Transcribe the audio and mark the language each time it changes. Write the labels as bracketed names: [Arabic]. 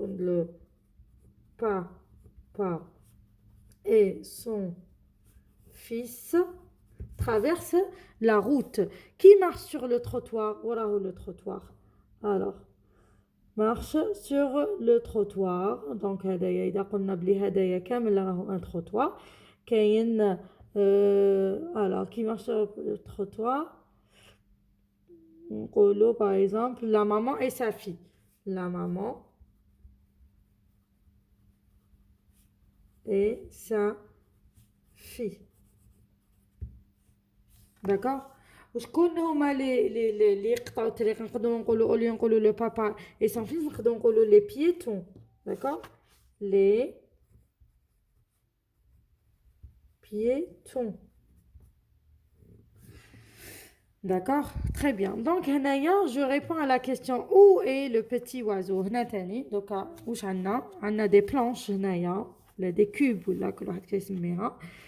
[French] le papa et son fils traversent la route. qui marche sur le trottoir? voilà où le trottoir. alors marche sur le trottoir. [Arabic] donc هدايا إذا قلنا بلي هدايا كامل راهو un trottoir. كاين [French] alors qui marche sur le trottoir نقولوا par exemple la maman et sa fille. la maman et sa fille. d'accord. [Arabic] وشكون هما اللي يقطعوا الطريق؟ نقدروا نقولوا اولي نقولوا لو بابا اي سون فيلز نقدروا نقولوا لي بييتون. d'accord. [French] les piétons. d'accord. très bien. [Arabic] donc هنايا [French] je réponds à la question où est le petit oiseau. [Arabic] هنا تاني دوكا واش عندنا des planches هنايا ولا des cubes ولا كل واحد كيسميها.